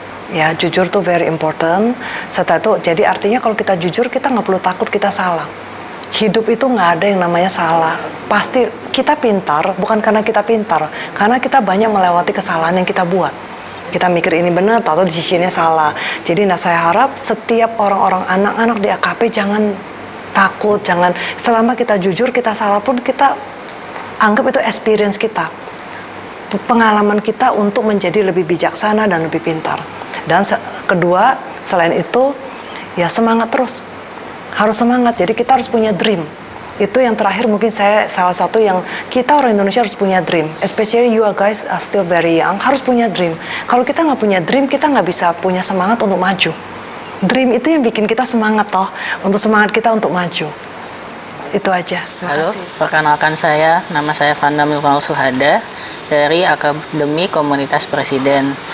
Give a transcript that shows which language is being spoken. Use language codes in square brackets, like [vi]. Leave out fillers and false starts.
[id] Ya, jujur tuh [en] very important. [id] Setelah itu, jadi artinya kalau kita jujur, kita nggak perlu takut kita salah. Hidup itu nggak ada yang namanya salah. Pasti kita pintar, bukan karena kita pintar, karena kita banyak melewati kesalahan yang kita buat. Kita mikir ini benar, atau di sisinya salah. Jadi, saya harap setiap orang-orang, anak-anak di AKP jangan takut, jangan, selama kita jujur, kita salah pun kita anggap itu experience kita, pengalaman kita untuk menjadi lebih bijaksana dan lebih pintar. Dan kedua, selain itu, ya semangat terus. Harus semangat, jadi kita harus punya dream. Itu yang terakhir mungkin saya, salah satu yang kita orang Indonesia harus punya dream. [en] Especially you guys are still very young, [id] harus punya dream. Kalau kita nggak punya dream, kita nggak bisa punya semangat untuk maju. Dream itu yang bikin kita semangat toh, untuk semangat kita untuk maju. Itu aja. Halo, perkenalkan nama saya Vanda Milkal Suhada dari Akademi Komunitas Presiden.